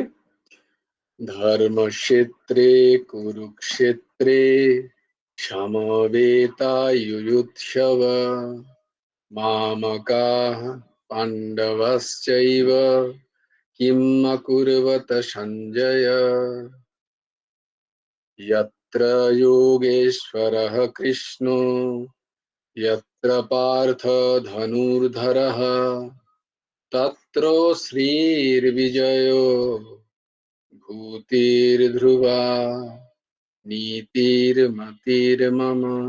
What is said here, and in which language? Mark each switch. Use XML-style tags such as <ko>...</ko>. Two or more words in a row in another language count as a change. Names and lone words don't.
<sa>ধর্মক্ষেত্রে কুরুক্ষেত্রে সমবেতায়ুযুৎসব মামকাঃ পাণ্ডবশ্চৈব কিম অকুর্বত সঞ্জয়। यत्र योगेश्वरः कृष्णो यत्र पार्थ धनुर्धरः तत्र श्रीर्विजयो भूतिर्ध्रुवा नीतिर्मतिर्मम।</sa>